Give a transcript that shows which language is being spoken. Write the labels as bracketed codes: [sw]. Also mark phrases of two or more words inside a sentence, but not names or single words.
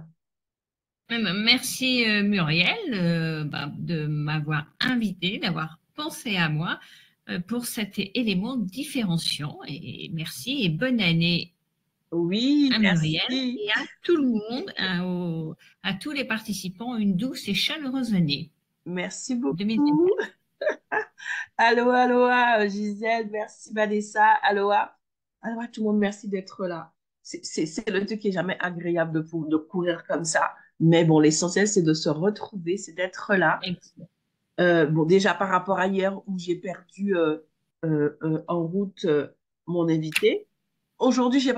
[fr] Merci Muriel de m'avoir invité, d'avoir pensé à moi pour cet élément différenciant. Et merci et bonne année Oui, à Muriel merci. et à tout le monde, à tous les participants, une douce et chaleureuse année Merci beaucoup. 2024. [haw] Aloha, aloha, [fr] Gisèle. Merci, Vanessa. Aloha. Aloha, tout le monde. Merci d'être là. C'est le truc qui est jamais agréable de courir comme ça. Mais bon, l'essentiel, c'est de se retrouver, c'est d'être là. Bon, déjà par rapport à hier où j'ai perdu en route mon invité. Aujourd'hui, j'ai pas